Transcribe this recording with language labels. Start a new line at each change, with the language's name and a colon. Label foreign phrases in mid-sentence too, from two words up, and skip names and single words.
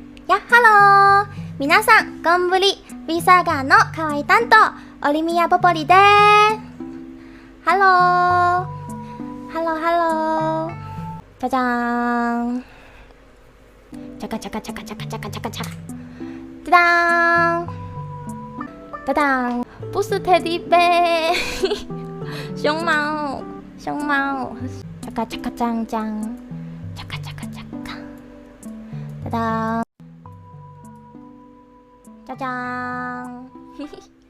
Japanese: やっはろー皆さん、こんぶり、ビーサーガーの可愛い担当、オリミヤポポリでーす。ハロー。ハローハロー。じゃじゃーん。チャカチャカチャカチャカチャカチャカチャカ。じゃだーん。
Chinese: 哒哒，不是 Teddy 贝，熊猫，熊猫，恰卡恰卡锵锵，恰卡恰卡恰卡，哒哒，锵锵，嘿嘿，